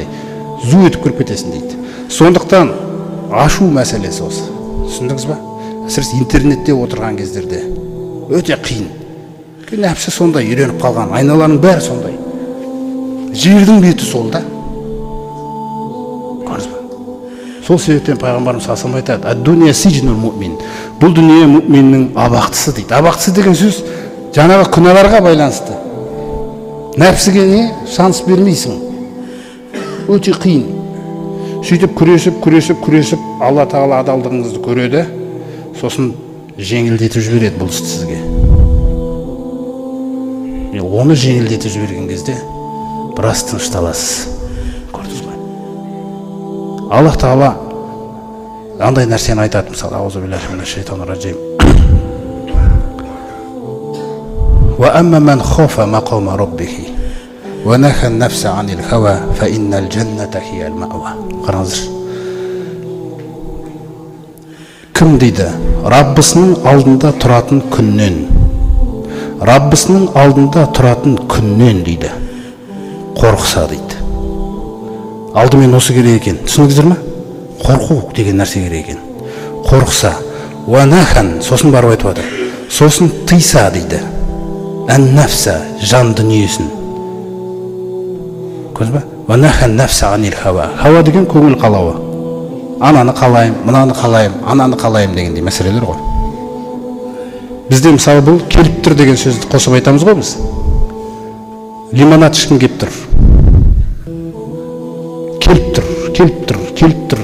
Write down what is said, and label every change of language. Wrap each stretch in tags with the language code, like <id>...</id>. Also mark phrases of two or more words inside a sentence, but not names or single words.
<kk>Зу етіп кіріп кетесің дейді. Сондықтан ашу мәселесі осы. Түсіндіңіз ба? Әсіресе интернетте отырған кездерде өте қиын. Нәпсі сондай үйреніп қалған, айналаның бәрі сондай. Жердің беті сол да. Сол себептен пайғамбарымыз</kk> <ar>صلى الله عليه وسلم</ar> <kk>айтады:</kk> <ar>"الدنيا سجن المؤمن."</ar> <kk>Бұл дүние муъминнің абақтысы дейді. Абақтысы деген сөз жаңағы күнәларға байланысты. Нәпсіге не? Шанс бермейсің. Өте қиын. Сөйтіп күресіп, Алла тағала адалдығыңызды көреді, сосын жеңілдетіп жібереді бұл істі сізге. Оны жеңілдетіп жіберген кезде біраз тынышталасыз. Көрдіңіз бе? Аллах тағала андай нәрсені айтады, мысалы,</kk> <ar>أعوذ بالله من الشيطان الرجيم. وأما من خاف مقام ربه ونهى النفس عن الهوى فإن الجنة هي المأوى.</ar> <kk>Қараңыздар. Кім дейді? Раббысының алдында тұратын күннен. Раббысының алдында тұратын күннен дейді. Қорықса дейді. Алдымен осы керек екен. Түсіндіңіздер ме? Қорқу деген нәрсе керек екен. Қорықса, уанахан, сосын барып айтып отыр. Сосын тыйса дейді. Ан-нафса, жан дүниесін. Көрдіңіз бе?</kk> <ar>ونهى النفس عن الهوى.</ar> <kk>Хава деген көңіл қалауы. Ананы қалайым, мынаны қалайым, ананы қалайым дегендей мәселелер ғой. Бізде мысалы бұл келіп тұр деген сөзді қосып айтамыз ғой біз. Лимонад ішкім келіп тұр. Келіп тұр.</kk>